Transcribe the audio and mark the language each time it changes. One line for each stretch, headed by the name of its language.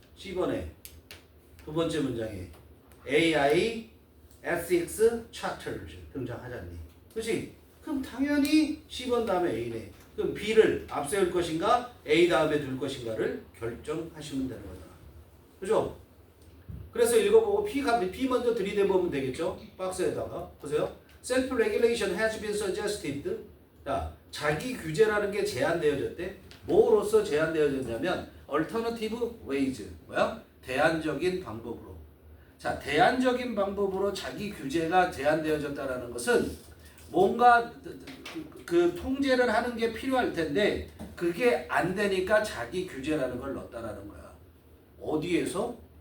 Korean: C번에 두 번째 문장에 AI ethics charters 등장하잖니. 그렇지? 그럼 당연히 C번 다음에 A네. 그럼 B를 앞세울 것인가 A 다음에 둘 것인가를 결정하시면 되는 거잖아. 그죠? 그래서 읽어보고 B 먼저 들이대보면 되겠죠? 박스에다가. 보세요.
English: Self-regulation has been suggested.
Korean: 자, 자기 규제라는 게 제한되어졌대. 뭐로서 제한되어졌냐면
English: alternative ways.
Korean: 뭐야? 대안적인 방법으로. 자, 대안적인 방법으로 자기 규제가 제한되어졌다라는 것은 뭔가 그 통제를 하는 게 필요할 텐데 그게 안 되니까 자기 규제라는 걸 넣었다라는 거야. 어디에서?